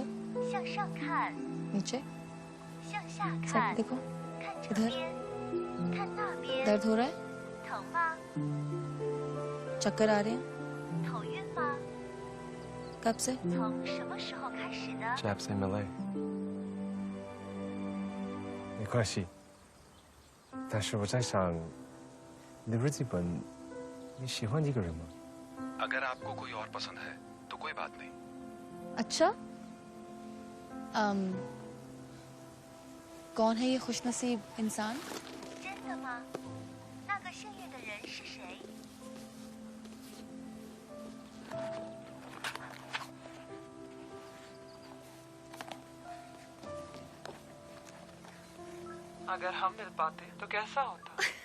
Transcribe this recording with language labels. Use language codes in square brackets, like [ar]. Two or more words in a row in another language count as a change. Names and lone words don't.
[hi] नीचे। साइड देखो। इधर। दर्द हो रहा है? चक्कर आ रहे हैं? कब से? Jab से मिले। [zh] 没关系，但是我在想，你日记本，你喜欢一个人吗？ [hi] अगर आपको कोई और पसंद है तो कोई बात नहीं। अच्छा? कौन है ये खुशनसीब इंसान? अगर हम मिल पाते तो कैसा होता?